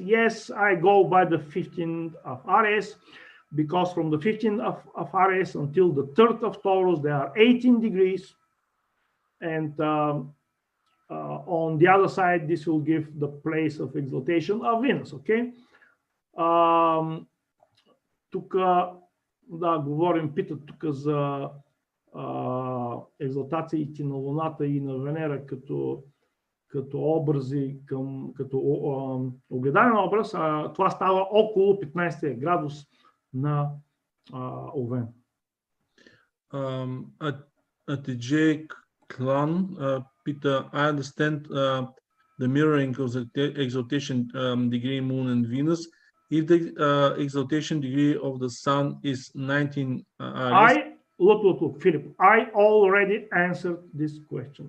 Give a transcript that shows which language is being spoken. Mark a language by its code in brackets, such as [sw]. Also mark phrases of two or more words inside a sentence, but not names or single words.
[en] Yes, I go by the 15th of Aries, because from the 15th of Aries until the 3rd of Taurus, there are 18 degrees. And on the other side, this will give the place of exaltation of Venus, okay? [bg] Тук, да, говорим, питат тук за екзалтациите на Луната и на Венера като образи, като огледален образ. Това става около 15 градус на Овен. [en] At the J clan, Peter, I understand the mirroring of the exaltation degree, Moon and Venus. If the exaltation degree of the Sun is 19 look, Philip, I already answered this question.